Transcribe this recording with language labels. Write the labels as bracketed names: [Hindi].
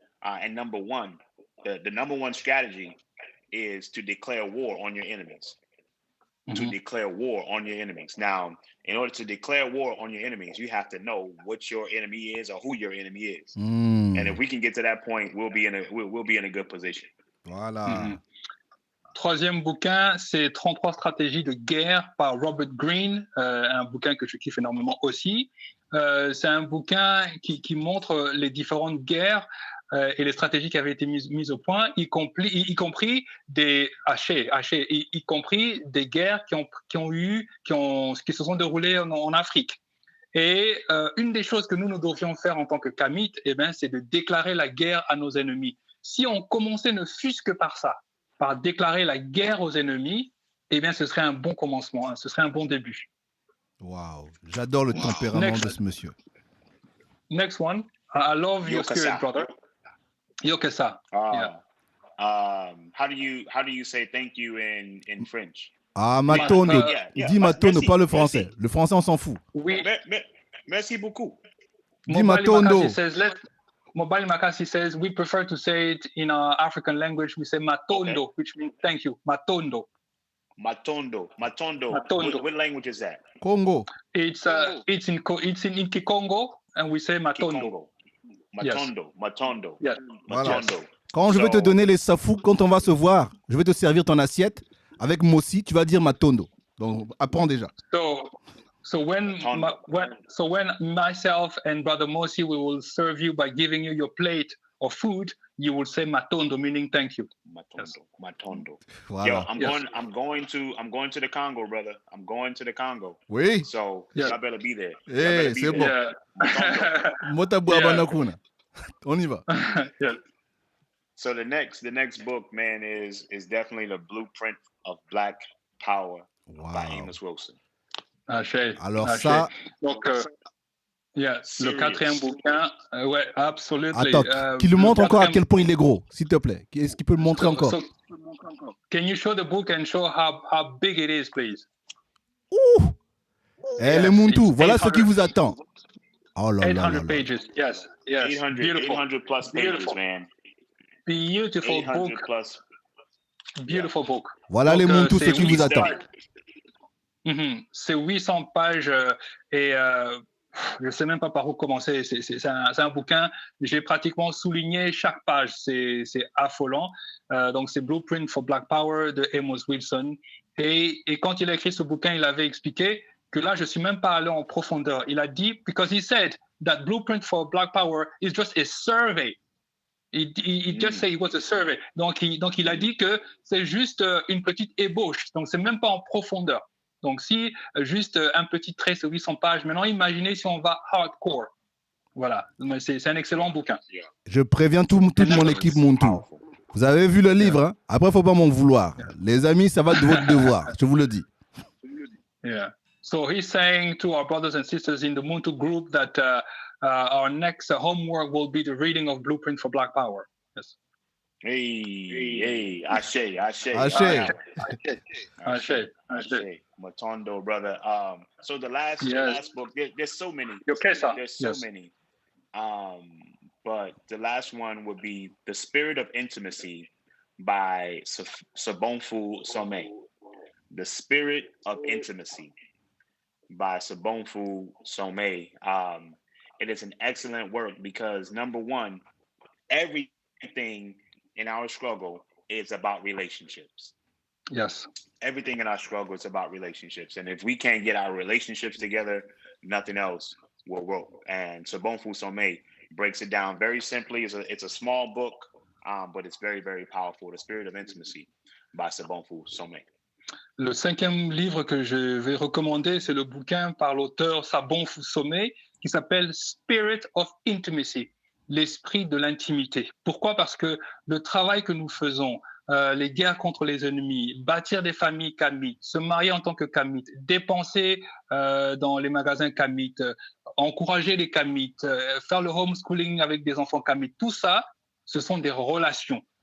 [English] And number one, the number one strategy is to declare war on your enemies. To declare war on your enemies. Now, in order to declare war on your enemies, you have to know what your enemy is or who your enemy is. And if we can get to that point, we'll be in a good position. [French] Voilà. Troisième bouquin, c'est 33 stratégies de guerre par Robert Greene, un bouquin que je kiffe énormément aussi. C'est un bouquin qui montre les différentes guerres et les stratégies qui avaient été mises au point, y compris des y compris des guerres qui se sont déroulées en Afrique. Et une des choses que nous devrions faire en tant que Kamites, c'est de déclarer la guerre à nos ennemis. Si on commençait ne fût-ce que par ça, par déclarer la guerre aux ennemis, ce serait un bon commencement, ce serait un bon début. Wow, j'adore le tempérament de ce monsieur. [English] Next one, I love your spirit, brother. Yo Kessa. How do you say thank you in French? [French] Ah, matondo. Dis matondo, merci, pas le français. merci. Le français, on s'en fout. [English] We [French] Merci beaucoup. Dis [English] Mobile [French] matondo. [English] Makasi says we prefer to say it in our African language. We say matondo, which means thank you. Matondo. Matondo. Matondo. What language is that? Congo. It's in Kikongo, and we say matondo. Matondo. Matondo. Yes. [French] Voilà. Matondo. Quand je vais te donner les safou, quand on va se voir, je vais te servir ton assiette avec Mossi, tu vas dire matondo. Donc, apprends déjà. [English] So when myself and Brother Mosi, we will serve you by giving you your plate of food, you will say matondo, meaning thank you. Matondo. [French] Voilà. [English] Yo, I'm going to the Congo, brother. I'm going to the Congo. [French] Oui. [English] So y'all better be there. [French] Eh, c'est bon. [English] Yeah. Motabu abanakuna. [French] On y va. [English] Yeah. So the next book, man, is definitely the Blueprint of Black Power by Amos Wilson. [French] Alors ça. Donc, le quatrième bouquin, ouais, absolument. Attends, qu'il le montre encore à quel point il est gros, s'il te plaît. Est-ce qu'il peut le montrer encore? [English] Can you show the book and show how big it is, please? Ouh! [French] Eh, les Muntu, voilà ce qui vous attend. Oh là là [English] 800 pages, yes. 800 plus pages, man. Beautiful book. Plus. Beautiful book. [French] Voilà les Muntu, ce qui vous attend. C'est 800 pages et je ne sais même pas par où commencer. C'est un bouquin. J'ai pratiquement souligné chaque page. C'est affolant. Donc, c'est Blueprint for Black Power de Amos Wilson. Et quand il a écrit ce bouquin, il avait expliqué que là, je ne suis même pas allé en profondeur. Il a dit, [English] because he said that Blueprint for Black Power is just a survey. Il just said it was a survey. [French] Donc, il a dit que c'est juste une petite ébauche. Donc, c'est même pas en profondeur. Donc, si juste un petit trait sur 800 pages, maintenant imaginez si on va hardcore. Voilà, c'est un excellent bouquin. Je préviens toute mon équipe Muntu. Vous avez vu le livre, hein? Après, il ne faut pas m'en vouloir. Les amis, ça va de votre devoir, je vous le dis. [English] Yeah. So he's saying to our brothers and sisters in the Muntu group that our next homework will be the reading of Blueprint for Black Power. Yes. Hey, Ashe. Matondo, brother. So the last book, there's so many. Many. But the last one would be The Spirit of Intimacy by Sabonfu Somé. The Spirit of Intimacy by Sabonfu Somé. It is an excellent work because, number one, everything in our struggle is about relationships. Yes. Everything in our struggle is about relationships. And if we can't get our relationships together, nothing else will work. And Sabonfu Somé breaks it down very simply. It's a small book, but it's very, very powerful. The Spirit of Intimacy by Sabonfu Somé. [French] Le cinquième livre que je vais recommander, c'est le bouquin par l'auteur Sabonfu Somé qui s'appelle Spirit of Intimacy, l'esprit de l'intimité. Pourquoi? Parce que le travail que nous faisons, les guerres contre les ennemis, bâtir des familles kamites, se marier en tant que kamite, dépenser dans les magasins kamites, encourager les kamites, faire le homeschooling avec des enfants kamites, tout ça, ce sont des relations.